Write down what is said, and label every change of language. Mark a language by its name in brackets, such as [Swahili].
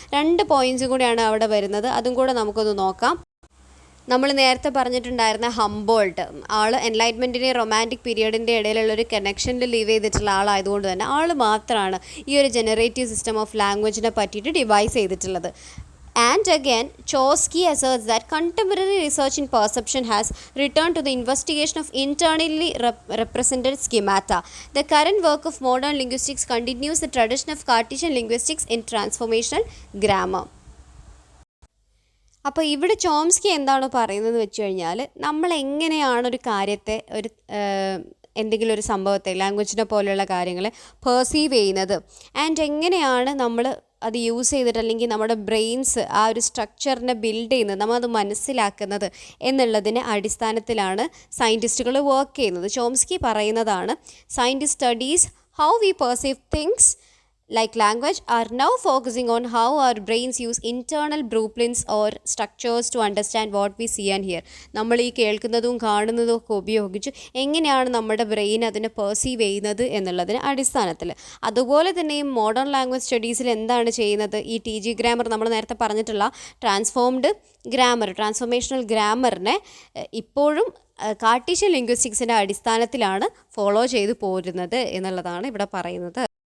[Malayalam] 2 പോയിൻറ്റ്സും കൂടിയാണ് അവിടെ വരുന്നത്, അതും കൂടെ നമുക്കൊന്ന് നോക്കാം. നമ്മൾ നേരത്തെ പറഞ്ഞിട്ടുണ്ടായിരുന്ന ഹംബോൾട്ട് ആൾ എൻലൈറ്റ്മെൻറ്റിൻ്റെ റൊമാൻറ്റിക് പീരിയഡിൻ്റെ ഇടയിലുള്ളൊരു കണക്ഷനിൽ ലീവ് ചെയ്തിട്ടുള്ള ആളായതുകൊണ്ട് തന്നെ ആൾ മാത്രമാണ് ഈ ഒരു ജനറേറ്റീവ് സിസ്റ്റം ഓഫ് ലാംഗ്വേജിനെ പറ്റിയിട്ട് ഡിവൈസ് ചെയ്തിട്ടുള്ളത്. [English] And again, Chomsky asserts that contemporary research in perception has returned to the investigation of internally represented schemata. The current work of modern linguistics continues the tradition of Cartesian linguistics in transformational grammar. [Malayalam] അപ്പോൾ ഇവിടെ Chomsky എന്താണ് പറയുന്നത് വെച്ച് കഴിഞ്ഞാൽ, നമ്മൾ എങ്ങനെയാണ് ഒരു കാര്യത്തെ എന്തെങ്കിലും ഒരു സംഭവത്തെ ലാംഗ്വേജിനെ പോലെയുള്ള കാര്യങ്ങളെ പെർസീവ് ചെയ്യുന്നത് ആൻഡ് എങ്ങനെയാണ് നമ്മൾ അത് യൂസ് ചെയ്തിട്ട് അല്ലെങ്കിൽ നമ്മുടെ ബ്രെയിൻസ് ആ ഒരു സ്ട്രക്ചറിനെ ബിൽഡ് ചെയ്യുന്നത്, നമ്മളത് മനസ്സിലാക്കുന്നത് എന്നുള്ളതിൻ്റെ അടിസ്ഥാനത്തിലാണ് സയൻറ്റിസ്റ്റുകൾ വർക്ക് ചെയ്യുന്നത്. ചോംസ്കി പറയുന്നതാണ്, [English] Scientist studies how we perceive things like language are now focusing on how our brains use internal blueprints or structures to understand what we see and hear. [Malayalam] നമ്മൾ ഈ കേൾക്കുന്നതും കാണുന്നതും ഒക്കെ ഉപയോഗിച്ച് എങ്ങനെയാണ് നമ്മുടെ ബ്രെയിൻ അതിനെ പെർസീവ് ചെയ്യുന്നത് എന്നുള്ളതിന് അടിസ്ഥാനത്തിൽ. അതുപോലെ തന്നെ ഈ മോഡേൺ ലാംഗ്വേജ് സ്റ്റഡീസിൽ എന്താണ് ചെയ്യുന്നത്, ഈ TG ഗ്രാമർ നമ്മൾ നേരത്തെ പറഞ്ഞിട്ടുള്ള ട്രാൻസ്ഫോർമേഷണൽ ഗ്രാമറിനെ ഇപ്പോഴും കാർട്ടീഷ്യൻ ലിംഗ്വിസ്റ്റിക്സിൻ്റെ അടിസ്ഥാനത്തിലാണ് ഫോളോ ചെയ്തു പോരുന്നത് എന്നുള്ളതാണ് ഇവിടെ പറയുന്നത്.